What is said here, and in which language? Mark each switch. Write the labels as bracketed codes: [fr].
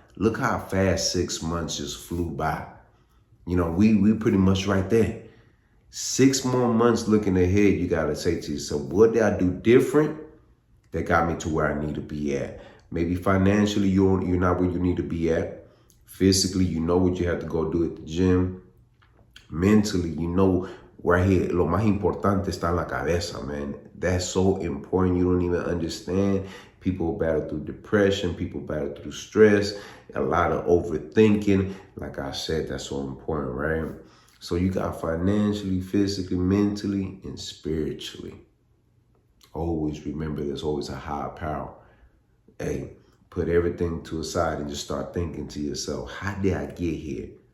[en] Look how fast 6 months just flew by. You know, we pretty much right there. 6 more months looking ahead, you got to say to yourself, what did I do different that got me to where I need to be at? Maybe financially, you're not where you need to be at. Physically, you know what you have to go do at the gym. Mentally, you know, right here, [es] lo más importante está en la cabeza, [en] man. That's so important. You don't even understand. People battle through depression. People battle through stress. A lot of overthinking. Like I said, that's so important, right? So you got financially, physically, mentally, and spiritually. Always remember there's always a higher power. Hey, put everything to a side and just start thinking to yourself, how did I get here?